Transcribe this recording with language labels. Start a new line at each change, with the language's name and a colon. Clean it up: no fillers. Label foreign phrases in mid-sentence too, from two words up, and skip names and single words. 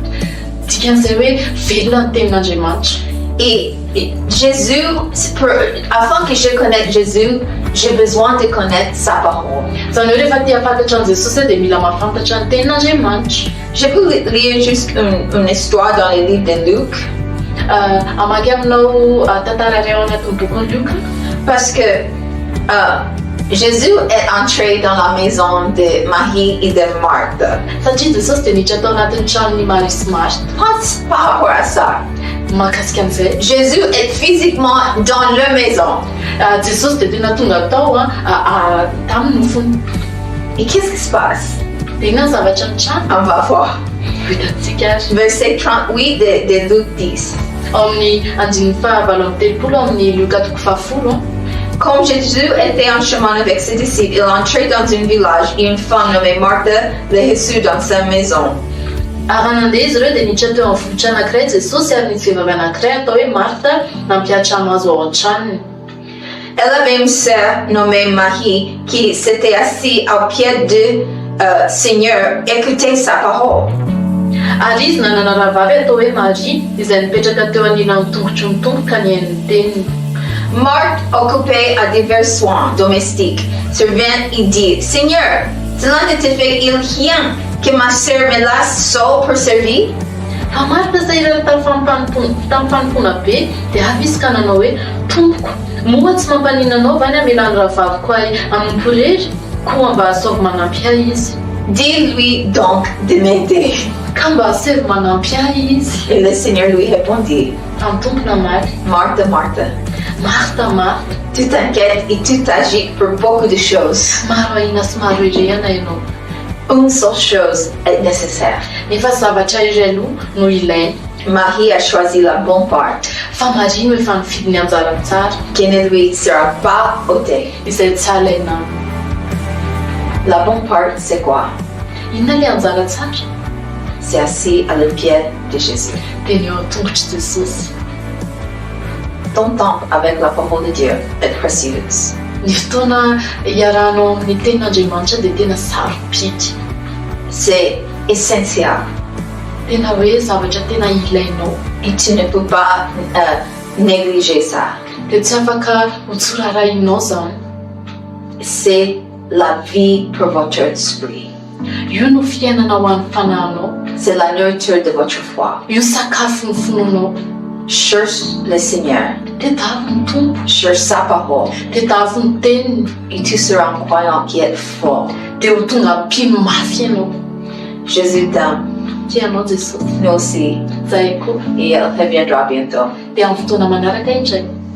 Malagasy: Dikan'izay hoe velona ny tenin'Andriamanitra.
French: Et Jésus, afin que je connaisse Jésus, j'ai besoin de connaître sa parole.
Malagasy: Zany hoe rehefa te hafantatra an Jesosy dia mila mahafantatra ny tenin'Andriamanitra.
French: Je peux lire juste une histoire dans le livre de Luc.
Malagasy: Amaky aminao tantara iray ao anatin'ny bokin'ny Luka.
French: Parce que Jésus est entré dans la maison de Marie et de Marthe.
Malagasy: Satria Jesosy dia niditra tao anatin'ny tranon'ny Maria sy Marta.
French: Pense par rapport à ça.
Malagasy: Mahakasika an'izay,
French: Jésus est physiquement dans leur maison.
Malagasy: Jesosy dia tena tonga tao tamin'ny nofony.
French: Et qu'est-ce qui se passe?
Malagasy: Dia inona ny zavatra mitrano?
French: On va voir.
Malagasy: Hitantsika azy.
French: Verset 38 de Luc 10.
Malagasy: Ao amin'ny andin'ny fahavalo amby telopolo amin'ny Luka toko fahafolo.
French: Comme Jésus était en chemin avec ses disciples, il entrait dans un village et une femme nommée Marthe le reçut dans sa maison.
Malagasy: Ary nandeha izy ireo dia niditra teo amin'ny vohitra anankiray Jesosy ary nisy vehivavy anankiray atao hoe Marta nampiatra-trano azy ao an-tranony.
French: Elle avait une sœur nommée Marie qui s'était assise au pied du Seigneur, écoutait sa parole.
Malagasy: Ary izy nanana rahavavy atao hoe Maria izay nipetraka teo anilan'ny tongotry ny tomboka ny hain'ny teniny.
French: Marthe, occupée à divers soins domestiques, survint et dit, Seigneur, cela ne te fait-il rien que ma sœur me laisse seule pour servir?
Malagasy: Fa Marta izay ireo tamin'ny fanompona be dia avy izy ka nanao hoe tompoko, moa tsy mampanina anao va ny hamelany rahavaviko ahy hanompo irery koa mba asaovy manampy ahy izy.
French: Dis-lui donc de m'aider.
Malagasy: Kamba save manampy ahy izy.
French: Et le Seigneur lui répondit,
Malagasy: Amin'ny tompona maly. Martha, Martha, Martha, Martha.
French: tu t'inquiètes et tu t'agites pour beaucoup de choses.
Malagasy: Maro ahina sy maro irehana ianao.
French: Une seule chose est nécessaire.
Malagasy: Nefa zavatra iray aloha no ilaina.
French: Marie a choisi la bonne part,
Malagasy: Fa Maria no efa nifidy ny anjara tsara
French: qui ne lui sera pas ôtée.
Malagasy: izay tsy alaina aminy.
French: La bonne part, c'est quoi?
Malagasy: Inona le anjara tsara?
French: C'est assis à le pied de Jésus.
Malagasy: Dia ny eo an-tongotry Jesosy.
French: Ton temps avec la parole de Dieu est précieuse.
Malagasy: Ny fotoana iarahanao amin'ny tenin'Andriamanitra dia tena saropidy.
French: C'est essentiel
Malagasy: Tena hoe zavatra tena ilainao.
French: et tu ne peux pas négliger ça.
Malagasy: Dia tsy afaka ho tsorarainao zany.
French: C'est la vie pour votre esprit.
Malagasy: Io no fiainana ho an'ny fanahinao.
French: C'est la nourriture de votre foi.
Malagasy: Io sakafo ny fononao.
French: Cherche le Seigneur.
Malagasy: Tedavy ny tompo.
French: Cherche sa parole.
Malagasy: Tedavy ny teniny.
French: Et tu seras un croyant qui est fort.
Malagasy: Dia ho tonga mpino mafy ianao.
French: Jésus t'aime.
Malagasy: Tianao Jesosy.
French: Nous aussi.
Malagasy: Zahay koa.
French: Et il reviendra bientôt.
Malagasy: Dia amin'ny fotoana manaraka indray.